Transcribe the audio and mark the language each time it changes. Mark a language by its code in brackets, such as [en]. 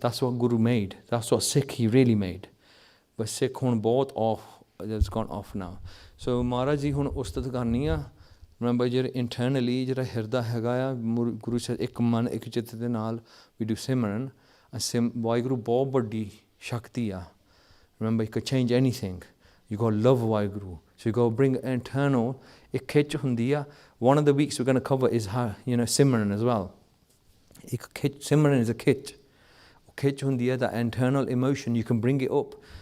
[en] That's what Guru made. That's what Sikh he really made. But Sikh [pa] ਹੁਣ ਬਹੁਤ [en] off, it's gone off now. [pa] So Maharaj ji ਹੁਣ ਉਸਤਤ ਕਰਨੀ ਆ. [en] Remember [pa] ਜਿਹੜੇ internally ਜਿਹੜਾ ਹਿਰਦਾ ਹੈਗਾ ਆ, ਗੁਰੂ ਸਾਹਿਬ ਇੱਕ ਮਨ ਇੱਕ ਚਿੱਤ ਦੇ ਨਾਲ [en] we do Simran. [pa] ਵਾਹਿਗੁਰੂ ਬਹੁਤ ਵੱਡੀ ਸ਼ਕਤੀ ਆ. [en] Remember, you could change anything. You got to love Waheguru. So you got to bring internal, [pa] ਇੱਕ ਖਿੱਚ ਹੁੰਦੀ ਆ. [en] One of the weeks we're going to cover is how, you know, Simran as well. [pa] ਇੱਕ ਖਿੱਚ, [en] Simran is a ਖਿੱਚ. [pa] ਖਿੱਚ ਹੁੰਦੀ ਹੈ, [en] that internal emotion, you can bring it up.